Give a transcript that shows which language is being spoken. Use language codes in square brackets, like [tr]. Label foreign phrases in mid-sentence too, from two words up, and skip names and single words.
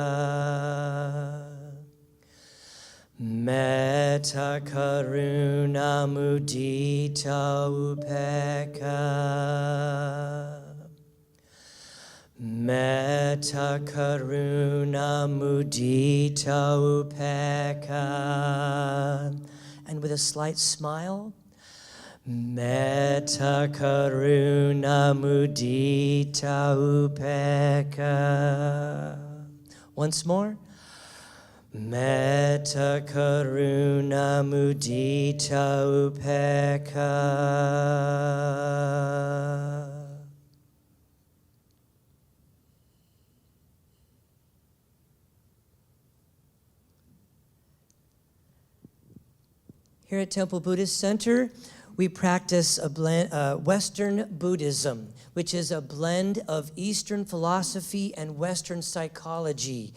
[pi] Metta, karuna, mudita, upekkha. Metta, karuna, mudita, upekkha. [en] And with a slight smile, [pi] metta, karuna, mudita, upekkha. [en] Once more. [pi] Metta, karuna, mudita, upekkha. [en] Here at Temple Buddhist Center, we practice Western Buddhism, which is a blend of Eastern philosophy and Western psychology.